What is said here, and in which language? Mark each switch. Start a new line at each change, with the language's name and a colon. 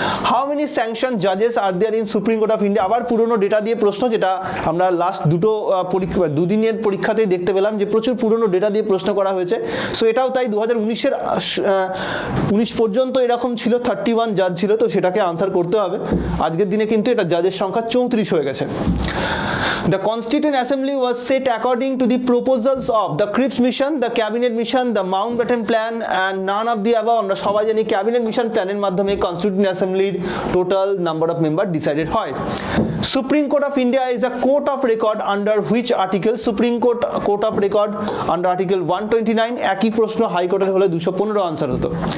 English: how many sanction জাজেস R there in supreme court of India,
Bangla: আবার পুরনো data দিয়ে প্রশ্ন, যেটা আমরা লাস্ট দুদিনের পরীক্ষাতেই দেখতে পেলাম যে প্রচুর পুরনো ডেটা দিয়ে প্রশ্ন করা হয়েছে। সো এটাও তাই 2019 পর্যন্ত এরকম ছিল, 31 জাজ ছিল, তো সেটাকে আনসার করতে হবে। আজকের দিনে কিন্তু এটা জাজের সংখ্যা 34 হয়ে গেছে।
English: The Constituent Assembly was set according to the proposals of the Cripps Mission, the Cabinet Mission, the Mountbatten Plan and none of the above.
Bangla: আমরা সবাই জানি ক্যাবিনেট মিশন প্ল্যানের মাধ্যমে constituent অ্যাসেম্বলির total number of member decided হয়।
English: Supreme court of India is a court of record under which article, supreme court of record under article 129।
Bangla: একই প্রশ্ন হাইকোর্টের হলে 215 আনসার হতো।